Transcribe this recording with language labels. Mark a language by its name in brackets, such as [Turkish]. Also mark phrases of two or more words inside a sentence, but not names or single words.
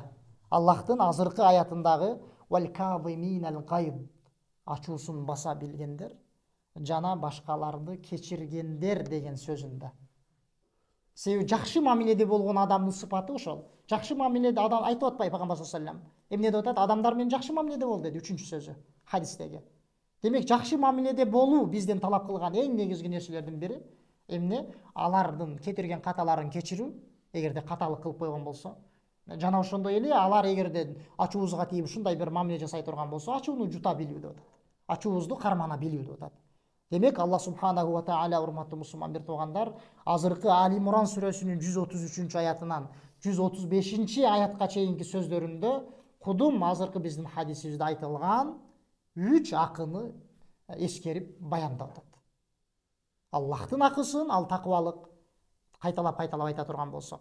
[Kyrgyz] Аллахтын азыркы аятындагы [Arabic] والكاظمين الغيظ, [Kyrgyz] ачуусун баса билгендер, жана башкаларды кечиргендер деген сөзүндө. Себеби жакшы мамиледе болгон адамдын сыпаты ошол. Жакшы мамиледе адам айтып атпайбы пайгамбар [Arabic] صلى الله عليه وسلم? [Kyrgyz] Эмне деп атат? Адамдар менен жакшы мамиледе бол деди үчүнчү сөзү хадистеги. Демек жакшы мамиледе болуу бизден талап кылган эң негизги нерселердин бири эмне? Алардын кетирген каталарын кечирүү, эгерде каталык кылып койгон болсо. Жана ошондой эле алар эгерде ачуубузга тийип ушундай бир мамиле жасай турган болсо, ачууну жута билүү деп атат. Ачуубузду кармана билүү деп атат. Демек Аллах [Arabic] سبحانه وتعالى, [Kyrgyz] урматтуу мусулман бир туугандар, азыркы Али Имран сүрөсүнүн 133 аятынан 135 аятка чейинки сөздөрүндө кудум азыркы биздин хадисибизде айтылган 3 акыны эскерип баяндап атат. Аллахтын акысын, ал такыбалык, кайталап айта турган болсо.